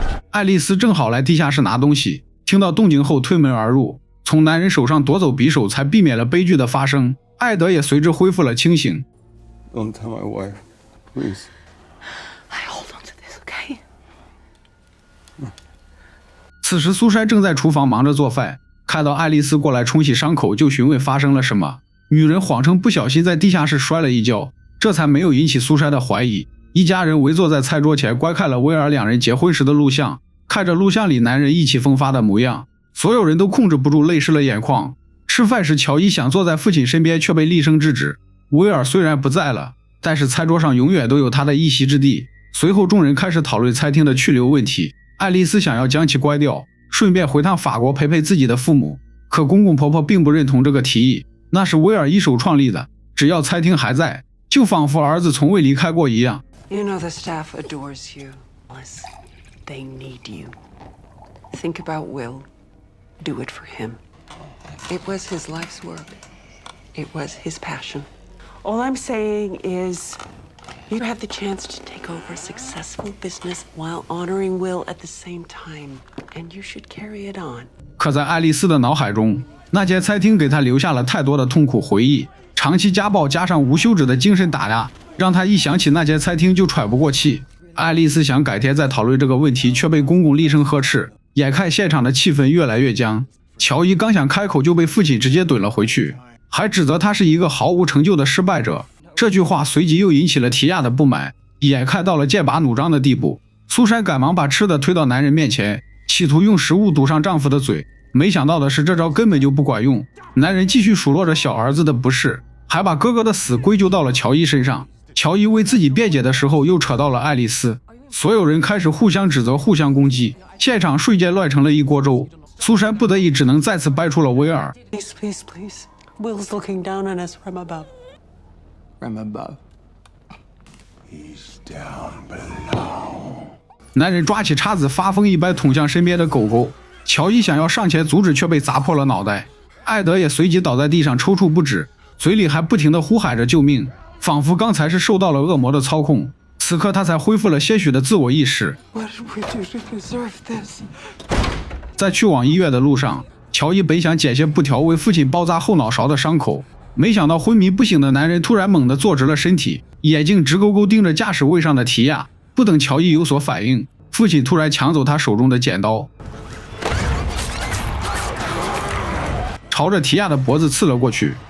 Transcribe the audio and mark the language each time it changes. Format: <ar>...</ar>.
<zh>愛麗絲正好來地下室拿東西，聽到動靜後推門而入，從男人手上奪走匕首，才避免了悲劇的發生。艾德也隨之恢復了清醒。</zh> <en>Don't tell my wife, please. I hold on to this, okay?</en> <zh>此時蘇珊正在廚房忙着做飯，看到愛麗絲過來沖洗傷口，就詢問發生了什麼。女人謊稱不小心在地下室摔了一跤，這才沒有引起蘇珊的懷疑。一家人圍坐在餐桌前觀看了威爾兩人結婚時的錄像，看着錄像裡男人意氣風發的模樣，所有人都控制不住淚濕了眼眶。吃飯時喬伊想坐在父親身邊，卻被厲聲制止。威爾雖然不在了，但是餐桌上永遠都有他的一席之地。隨後眾人開始討論餐廳的去留問題，愛麗絲想要將其關掉，順便回趟法國陪陪自己的父母，可公公婆婆並不認同這個提議，那是威爾一手創立的，只要餐廳還在，就仿佛兒子從未離開過一樣。</zh> <en>You know the staff adores you. They need you. Think about Will. Do it for him. It was his life's work. It was his passion. All I'm saying is you have the chance to take over a successful business while honoring Will at the same time. And you should carry it on.</en> <zh>可在愛麗絲的腦海中，那間餐廳給她留下了太多的痛苦回憶，長期家暴加上無休止的精神打壓，讓她一想起那間餐廳就喘不過氣。愛麗絲想改天再討論這個問題，卻被公公厲聲呵斥。眼看現場的氣氛越來越僵，喬伊剛想開口就被父親直接懟了回去，還指責他是一個毫無成就的失敗者。這句話隨即又引起了提亞的不滿，眼看到了劍拔弩張的地步，蘇珊趕忙把吃的推到男人面前，企圖用食物堵上丈夫的嘴。沒想到的是，這招根本就不管用。男人繼續數落着小兒子的不是，還把哥哥的死歸咎到了喬伊身上。喬伊為自己辯解的時候，又扯到了愛麗絲。所有人開始互相指責，互相攻擊，現場瞬間亂成了一鍋粥。蘇珊不得已只能再次掰出了威爾。</zh> <en>Please, please, please. Will's looking down on us from above. From above. He's down below.</en> <zh>男人抓起叉子，发疯一般捅向身邊的狗狗。喬伊想要上前阻止，卻被砸破了腦袋。艾德也隨即倒在地上抽搐不止，嘴裡還不停地呼喊着救命，仿佛剛才是受到了惡魔的操控。此刻他才恢復了些許的自我意識。</zh> <en>What did we do to deserve this?</en> <zh>在去往醫院的路上，喬伊本想剪些布條為父親包紮後腦勺的傷口，沒想到昏迷不醒的男人突然猛地坐直了身體，眼睛直勾勾盯着駕駛位上的提亞。不等喬伊有所反應，父親突然搶走他手中的剪刀，朝着提亞的脖子刺了過去。</zh>